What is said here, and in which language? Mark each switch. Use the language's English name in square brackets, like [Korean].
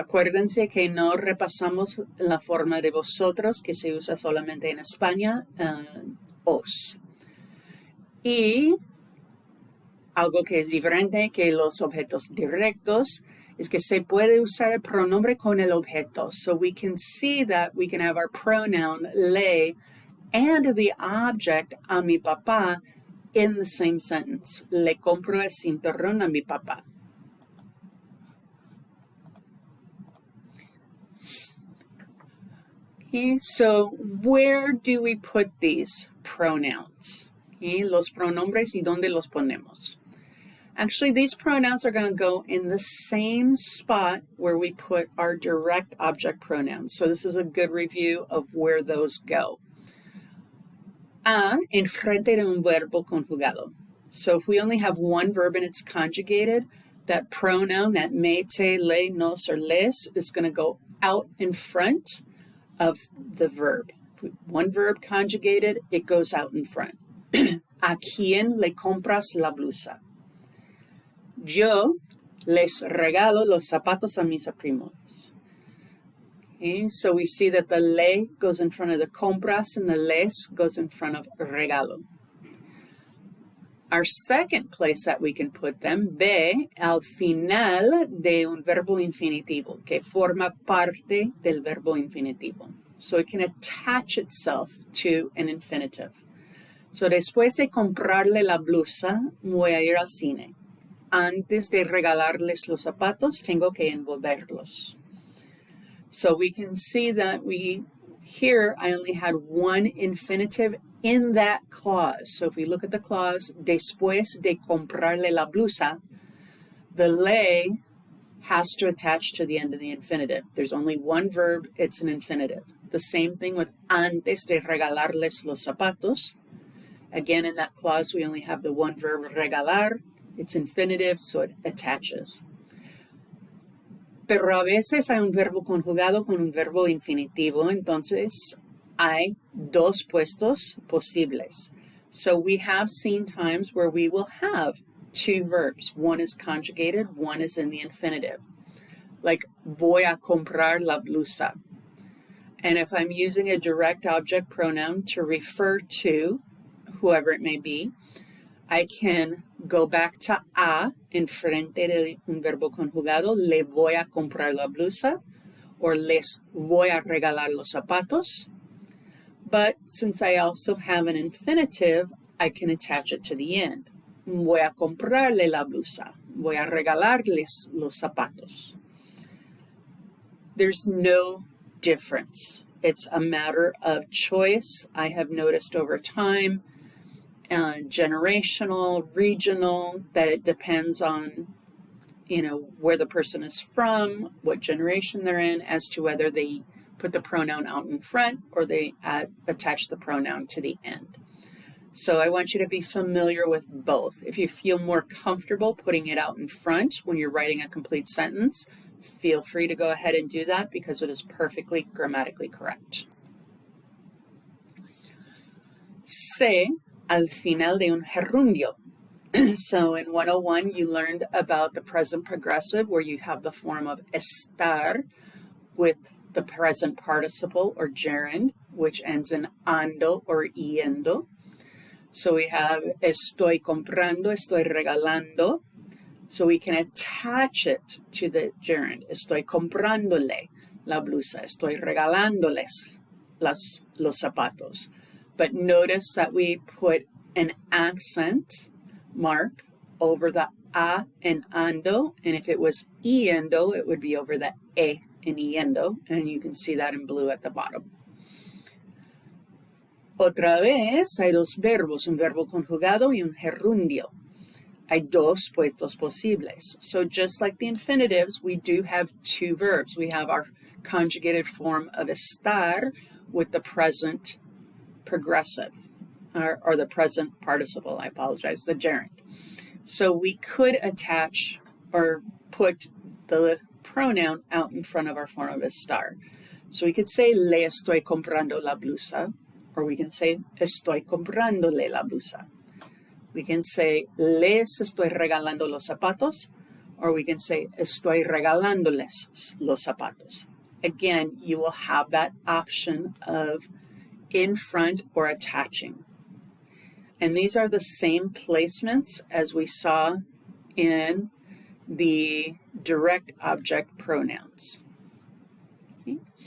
[Spanish] Acuérdense que no repasamos la forma de vosotros, que se usa solamente en España, os. Y algo que es diferente que los objetos directos es que se puede usar el pronombre con el objeto. [English] So we can see that we can have our pronoun le and the object [Spanish] a mi papá [English] in the same sentence. [Spanish] Le compro el cinturón a mi papá. [English] Okay, so where do we put these pronouns? [Spanish] Okay, los pronombres y dónde los ponemos. [English] Actually, these pronouns are going to go in the same spot where we put our direct object pronouns. So this is a good review of where those go. [Spanish] A, enfrente de un verbo conjugado. [English] So if we only have one verb and it's conjugated, that pronoun, that me, te, le, nos, or les, is going to go out in front of the verb. One verb conjugated, it goes out in front. [Spanish] ¿A quién le compras la blusa? Yo les regalo los zapatos a mis primos. [English] Okay, so we see that the le goes in front of the compras and the les goes in front of regalo. Our second place that we can put them, B, [Spanish] al final de un verbo infinitivo, que forma parte del verbo infinitivo. [English] So it can attach itself to an infinitive. So [Spanish] después de comprarle la blusa, voy a ir al cine. Antes de regalarles los zapatos, tengo que envolverlos. [English] So we can see that here I only had one infinitive in that clause. So if we look at the clause, [Spanish] después de comprarle la blusa, [English] the le has to attach to the end of the infinitive. There's only one verb, it's an infinitive. The same thing with [Spanish] antes de regalarles los zapatos. [English] Again, in that clause, we only have the one verb, regalar. It's infinitive, so it attaches. [Spanish] Pero a veces hay un verbo conjugado con un verbo infinitivo, entonces hay dos puestos posibles. [English] So we have seen times where we will have two verbs. One is conjugated, one is in the infinitive. Like, [Spanish] voy a comprar la blusa. [English] And if I'm using a direct object pronoun to refer to whoever it may be, I can go back to [Spanish] a enfrente de un verbo conjugado, le voy a comprar la blusa, [English] or [Spanish] les voy a regalar los zapatos. [English] But since I also have an infinitive, I can attach it to the end. [Spanish] Voy a comprarle la blusa. Voy a regalarles los zapatos. [English] There's no difference. It's a matter of choice. I have noticed over time, generational, regional, that it depends on, where the person is from, what generation they're in, as to whether they put the pronoun out in front or they attach the pronoun to the end. So I want you to be familiar with both. If you feel more comfortable putting it out in front when you're writing a complete sentence, feel free to go ahead and do that because it is perfectly grammatically correct. [Spanish] Se al final de un gerundio. [English] So in 101, you learned about the present progressive where you have the form of estar with the present participle or gerund, which ends in ando or yendo. So we have [Spanish] estoy comprando, estoy regalando. [English] So we can attach it to the gerund. [Spanish] Estoy comprándole la blusa. Estoy regalándoles los zapatos. [English] But notice that we put an accent mark over the a in ando. And if it was yendo, it would be over the e in yendo. And you can see that in blue at the bottom. [Spanish] Otra vez, hay dos verbos, un verbo conjugado y un gerundio. Hay dos puestos posibles. [English] So just like the infinitives, we do have two verbs. We have our conjugated form of estar with the present progressive, or the present participle, I apologize, the gerund. So we could attach or put the pronoun out in front of our form of estar. So we could say, [Spanish] le estoy comprando la blusa, [English] or we can say, [Spanish] estoy comprándole la blusa. [English] We can say, [Spanish] les estoy regalando los zapatos, [English] or we can say, [Spanish] estoy regalándoles los zapatos. [English] Again, you will have that option of in front or attaching. And these are the same placements as we saw in the direct object pronouns. Okay.